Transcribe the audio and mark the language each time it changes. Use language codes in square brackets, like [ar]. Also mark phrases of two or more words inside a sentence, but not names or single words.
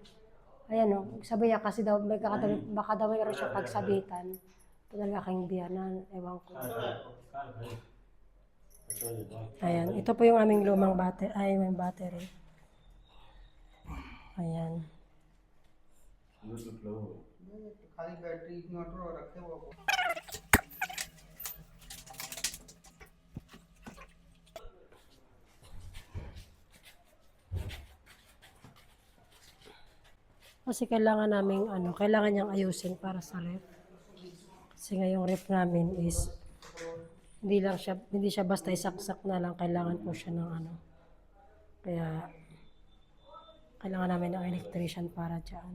[tl] Ayan o, sabi niya kasi daw, baka daw mayroon siya pagsabitan. Ito na aking biyanan, ewan ko. Ayan, ito po yung aming lumang battery, may battery. Ayan. [hi] खाली [en] battery inverter [hi] और रखे हुआ [tl] Kasi kailangan namin kailangan niyang ayusin para sa ref. Kasi nga yung ref namin is hindi siya basta isaksak na lang, kailangan po siya ng Kaya kailangan namin ng electrician para diyan.